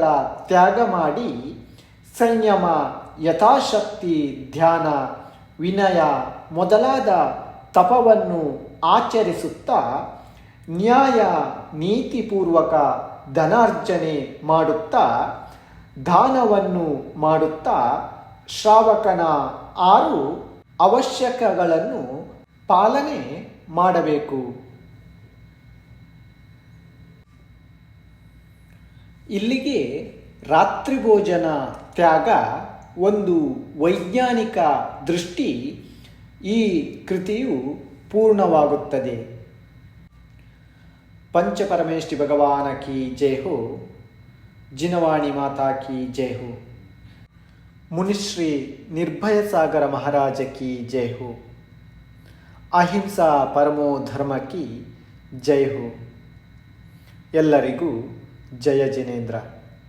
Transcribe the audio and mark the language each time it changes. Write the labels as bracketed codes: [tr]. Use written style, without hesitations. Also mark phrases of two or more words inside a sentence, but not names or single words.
[kn] ತ್ಯಾಗ ಮಾಡಿ ಸಂಯಮ, ಯಥಾಶಕ್ತಿ ಧ್ಯಾನ, ವಿನಯ ಮೊದಲಾದ ತಪವನ್ನು ಆಚರಿಸುತ್ತಾ ನ್ಯಾಯ ನೀತಿಪೂರ್ವಕ ಧನಾರ್ಜನೆ ಮಾಡುತ್ತಾ ದಾನವನ್ನು ಮಾಡುತ್ತಾ ಶ್ರಾವಕನ 6 ಅವಶ್ಯಕಗಳನ್ನು ಪಾಲನೆ ಮಾಡಬೇಕು. ಇಲ್ಲಿಗೆ ರಾತ್ರಿ ಭೋಜನ ತ್ಯಾಗ ಒಂದು ವೈಜ್ಞಾನಿಕ ದೃಷ್ಟಿ ಈ ಕೃತಿಯು ಪೂರ್ಣವಾಗುತ್ತದೆ. [hi] पंचपरमेष्टि भगवान की जय हो. जिनवाणी माता की जय हो. मुनिश्री निर्भय सागर महाराज की जय हो. [sa] अहिंसा परमो धर्म [hi] की जय हो. [kn] ಎಲ್ಲರಿಗೂ ಜಯ ಜಿನೇಂದ್ರ.